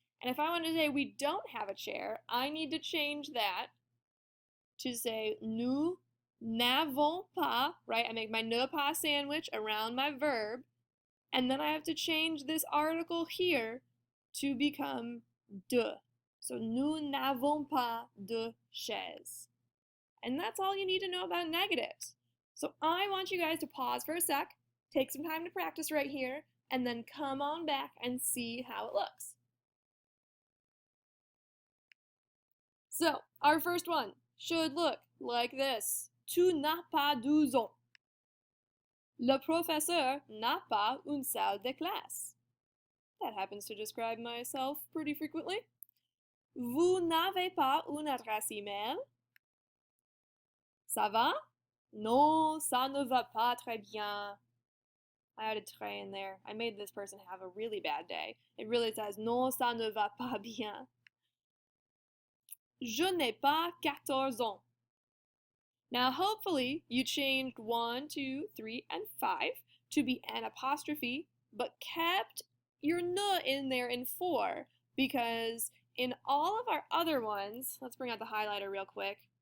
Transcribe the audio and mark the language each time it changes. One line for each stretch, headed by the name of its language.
English: And if I want to say we don't have a chair, I need to change that to say
French: nous n'avons pas,
English: right? I make my ne pas sandwich around my verb, and then I have to change this article here to become de.
French: So nous n'avons pas de chaise.
English: And that's all you need to know about negatives. So I want you guys to pause for a sec, take some time to practice right here, and then come on back and see how it looks. So our first one should look like this.
French: Tu n'as pas 12 ans. Le professeur n'a pas une salle de classe.
English: That happens to describe myself pretty frequently.
French: Vous n'avez pas une adresse email. Ça va? Non, ça ne va pas très bien.
English: I added très in there. I made this person have a really bad day. It really says
French: non, ça ne va pas bien. Je n'ai pas 14 ans.
English: Now hopefully you changed 1, 2, 3, and 5 to be an apostrophe, but kept your ne in there in 4, because in all of our other ones, let's bring out the highlighter real quick.